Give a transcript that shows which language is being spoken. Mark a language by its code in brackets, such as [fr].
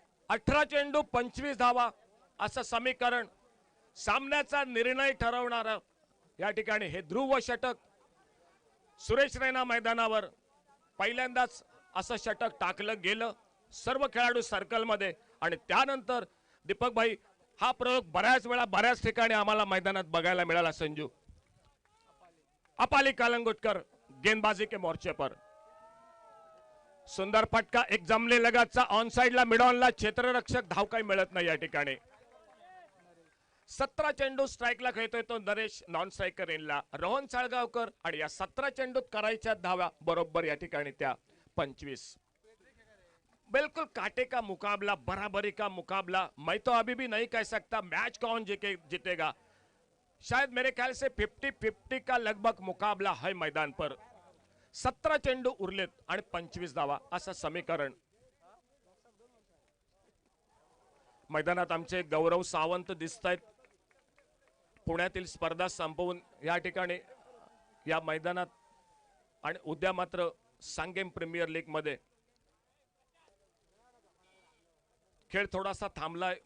[mr] 18 चेंडू 25 धावा असं समीकरण सामन्याचा निर्णय ठरवणार या ठिकाणी हे ध्रुव षटक. सुरेश रैना मैदानावर पहिल्यांदाच असं षटक टाकलं गेलं. सर्व खेळाडू सर्कल मध्ये आणि त्यानंतर दीपक भाई हा प्रयोग बऱ्याच वेळा बऱ्याच ठिकाणी आम्हाला मैदानात बघायला मिळाला. [hi] संजू अपाली कालंगुटकर गेंदबाजी के मोर्चे पर. [mr] सुंदर फटका. एक जमले लगाचा ऑन साइडला मिड ऑनला क्षेत्ररक्षक. धाव काही मिळत नाही या ठिकाणी. 17 चेंडू स्ट्राईकला खेळतोय तो नरेश नॉन स्ट्रायकर इनला. रोहन साळगावकर आणि या 17 चेंडूत करायच्या धावा बरोबर या ठिकाणी त्या 25. [hi] बिल्कुल कांटे का मुकाबला, बराबरी का मुकाबला. मैं तो अभी भी नहीं कह सकता मैच कौन जीतेगा. शायद मेरे ख्याल से 50-50 का लगभग मुकाबला है मैदान पर. [mr] 17 चेंडू उरलेत आणि 25 धावा असं समीकरण. मैदानात आमचे गौरव सावंत दिसतायत. पुण्यातील स्पर्धा संपवून या ठिकाणी या मैदानात आणि उद्या मात्र सांगेम प्रीमियर लीग मध्ये खेळ थोडासा थांबलाय.